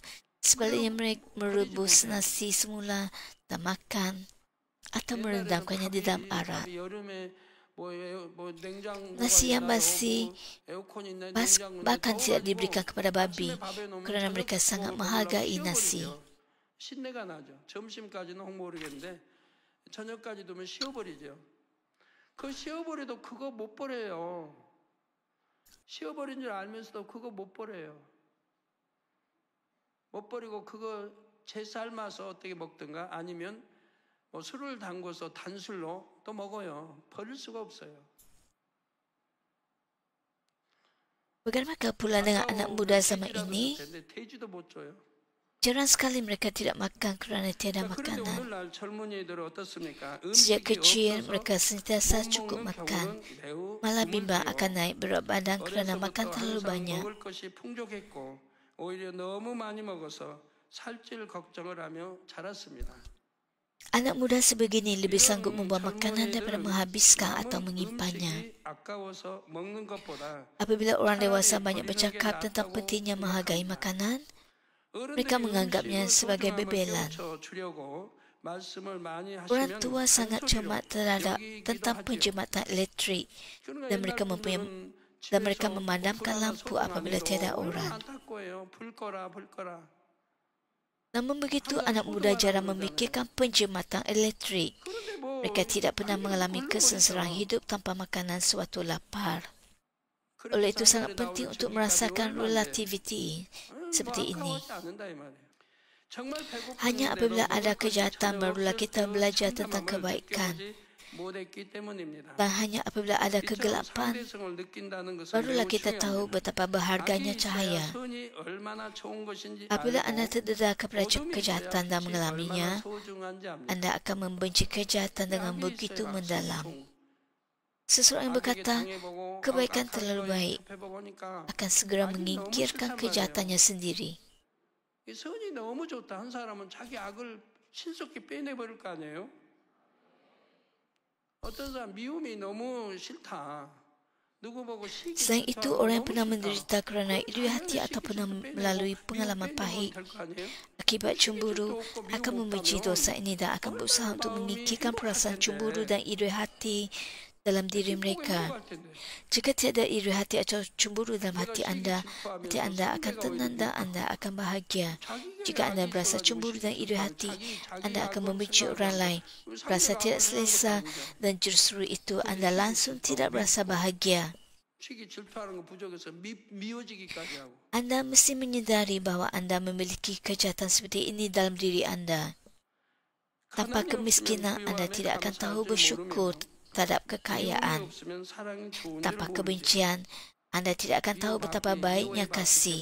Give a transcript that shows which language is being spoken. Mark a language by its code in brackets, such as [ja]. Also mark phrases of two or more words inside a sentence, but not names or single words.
[ms] Sebaliknya mereka merebus nasi semula dan makan atau merendamkannya di dalam arak. Nasi yang basi bahkan tidak diberikan kepada babi kerana mereka sangat menghargai nasi. [ko] 쉬어버린 줄 알면서도 그거 못 버려요. 못 버리고 그거 채 삶아서 어떻게 먹든가 아니면 술을 담궈서 단술로 또 먹어요. 버릴 수가 없어요. [ms] Bagaimana pula dengan anak muda zaman ini? Jarang sekali mereka tidak makan kerana tiada [ko] 자, 그런데 [ms] makanan. [ko] 오늘날 젊은이들은 어떻습니까? [ms] Sejak [ko] 음식이 [ms] kecil, [ko] 없어서 [ms] mereka sentiasa [ko] 못 [ms] cukup [ko] 먹는 [ms] makan. [ko] 경우는 매우 [ms] Malah bimbang [ko] 드물지요. [ms] akan naik berat badan kerana makan [ko] 어려서부터 [ms] terlalu [ko] 항상 [ms] banyak. [ko] 먹을 것이 풍족했고 오히려 너무 많이 먹어서 살찔 걱정을 하며 자랐습니다. [ms] Anak muda sebegini lebih sanggup [ko] 이런 [ms] membuang makanan daripada [ko] 젊은이들은 [ms] menghabiskan atau [ko] 남은 [ms] menyimpannya. [ko] 음식이 아까워서 먹는 것보다 [ms] Apabila orang dewasa [ko] 차라리 [ms] banyak [ko] 버리는 게 [ms] bercakap tentang [ko] 낫다고 [ms] pentingnya menghargai [ko] 생각합니다. [ms] makanan, mereka [ko] 어른들이 [ms] menganggapnya [ko] 음식의 [ms] sebagai [ko] 소중함을 [ms] bebelan. [ko] 깨우쳐 주려고 말씀을 많이 [ms] Orang [ko] 하시면 [ms] tua sangat [ko] 잔소리로 [ms] cermat terhadap [ko] 여기기도 [ms] tentang [ko] 하지요. [ms] penjimatan elektrik [ko] 그러니까 [ms] dan [ko] 옛날 [ms] mereka mempunyai [ko] 분들은 [ms] dan mereka [ko] 집에서 [ms] memadamkan [ko] 불 하나 [ms] lampu [ko] 소등 안 [ms] apabila [ko] 해도 [ms] tiada [ko] 얼마나 [ms] orang. [ko] 안타까워요. 불 꺼라, 불 꺼라. [ms] Namun begitu, [ko] 항상 [ms] anak muda [ko] 소등하라고 [ms] jarang [ko] 그러잖아요. [ms] memikirkan penjimatan elektrik. [ko] 그런데 뭐 [ms] Mereka tidak pernah [ko] 아니, [ms] mengalami [ko] 굶어 [ms] kesengsaraan [ko] 버리죠. [ms] hidup tanpa makanan sewaktu lapar. [ko] 그렇게 [ms] Oleh itu sangat [ko] 사회에 [ms] penting [ko] 나오는 [ms] untuk [ko] 저기까지 [ms] merasakan [ko] 얼마인데 [ms] relativity [ko] 뭐 [ms] seperti ini. [ko] 아까워하지 않는다 이 말이에요. 정말 [ms] Hanya [ko] 배고팠는데도 [ms] apabila ada [ko] 먹을 것이 [ms] kejahatan [ko] 전혀 [ms] barulah [ko] 없을 [ms] kita [ko] 그 [ms] belajar tentang [ko] 참담함을 [ms] kebaikan. [ko] 느껴보지 못했기 때문입니다. [ms] Dan hanya apabila ada [ko] 이처럼 [ms] kegelapan, [ko] 상대성을 느낀다는 것은 [ms] barulah [ko] 매우 [ms] kita tahu [ko] 중요합니다. [ms] betapa berharganya [ko] 악이 있어야 [ms] cahaya. [ko] 선이 얼마나 좋은 것인지 [ms] Apabila [ko] 알고 [ms] anda terdedah kepada [ko] 어둠이 있어야 [ms] kejahatan dan [ko] 빛이 [ms] mengalaminya, [ko] 얼마나 소중한지 압니다. [ms] anda akan membenci kejahatan dengan [ko] 악이 [ms] begitu [ko] 있어야 [ms] mendalam. [ko] 소통. [ms] Seseorang yang [ko] 악에게 [ms] berkata, [ko] 당해보고 [ms] kebaikan [ko] 악한 [ms] terlalu [ko] 거에 [ms] baik, [ko] 접해보니까 [ms] akan segera [ko] 악이 너무 [ms] menyingkirkan [ko] 싫단 [ms] kejahatannya sendiri. [ko] 이 선이 너무 좋다 한 사람은 자기 악을 신속히 빼내버릴 거 아니에요? 어떤 사람 미움이 너무 싫다. 누구 보고 시기 [ms] Selain itu, [ko] 질투하고 [ms] orang yang [ko] 너무 [ms] pernah [ko] 싫다. [ms] menderita kerana iri hati atau pernah melalui pengalaman pahit akibat cemburu akan membenci dosa ini dan akan berusaha untuk menyingkirkan perasaan cemburu dan iri hati dalam diri mereka. Jika tiada iri hati atau cemburu dalam hati anda akan tenang dan anda akan bahagia. Jika anda berasa cemburu dan iri hati, anda akan membenci orang lain, berasa tidak selesa dan justru itu anda langsung tidak berasa bahagia. [ko] 시기 질투하는 거 부족해서 미워지기까지 하고. [ms] Anda mesti menyedari bahawa anda memiliki kejahatan seperti ini dalam diri anda. Tanpa kemiskinan, anda tidak akan tahu bersyukur terhadap kekayaan. Tanpa kebencian, anda tidak akan tahu betapa baiknya kasih.